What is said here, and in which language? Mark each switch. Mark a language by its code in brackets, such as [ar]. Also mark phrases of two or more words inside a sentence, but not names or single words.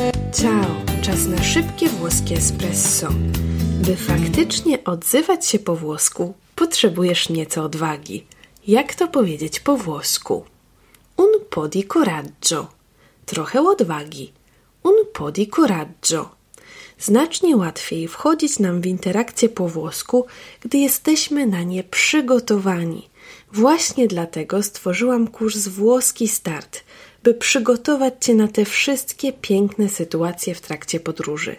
[pl] Ciao, czas na szybkie włoskie espresso. By faktycznie odzywać się po włosku, potrzebujesz nieco odwagi. Jak to powiedzieć po włosku? [it] Un po' di coraggio. [pl] Trochę odwagi. [it] Un po' di coraggio. [pl] Znacznie łatwiej wchodzić nam w interakcję po włosku, gdy jesteśmy na nie przygotowani. Właśnie dlatego stworzyłam kurs Włoski Start, by przygotować Cię na te wszystkie piękne sytuacje w trakcie podróży.